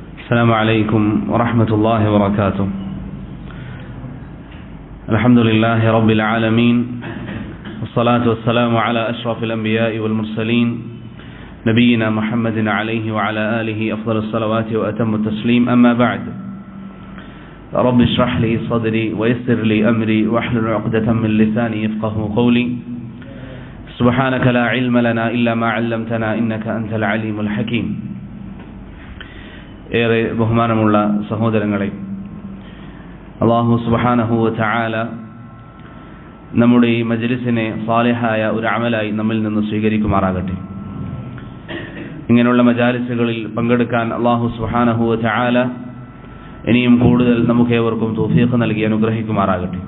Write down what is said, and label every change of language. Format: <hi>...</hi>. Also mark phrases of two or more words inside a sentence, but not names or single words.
<ar>السلام عليكم ورحمة الله وبركاته. الحمد لله رب العالمين، والصلاة والسلام على أشرف الأنبياء والمرسلين نبينا محمد عليه وعلى آله أفضل الصلوات وأتم التسليم. أما بعد، رب اشرح لي صدري ويسر لي أمري واحلل عقدة من لساني يفقه قولي. سبحانك لا علم لنا إلا ما علمتنا إنك أنت العليم الحكيم.</ar> <ml>ഏറെ ബഹുമാനമുള്ള സഹോദരങ്ങളെ, അല്ലാഹു</ml> <ar>سبحانه وتعالى</ar> <ml>നമ്മുടെ ഈ മജ്ലിസിനെ സാലിഹായ ഒരു അമലായി നമ്മിൽ നിന്ന് സ്വീകരിക്കുമാറാകട്ടെ. ഇങ്ങനെയുള്ള മജാലിസുകളിൽ പങ്കെടുക്കാൻ അല്ലാഹു</ml> <ar>سبحانه وتعالى</ar> <ml>ഇനിയും കൂടുതൽ നമുക്കേവർക്കും തൗഫീഖ് നൽകി അനുഗ്രഹിക്കുമാറാകട്ടെ.</ml>